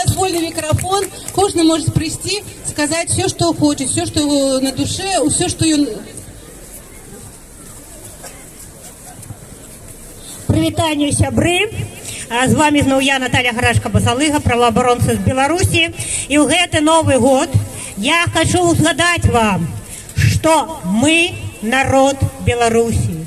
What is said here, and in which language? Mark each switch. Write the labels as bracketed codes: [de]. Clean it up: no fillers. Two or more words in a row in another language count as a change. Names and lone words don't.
[ru] вольный микрофон, каждый может прийти, сказать все, что хочет, все, что на душе, все, что ее... [be] Прывітанне, сябры. З вами зноў я, Наталья Гарашка-Басалыга, праваабаронца з Беларусі. І ў гэты Новы год я хочу узгадаць вам, [ru] что мы народ [be] Беларусі.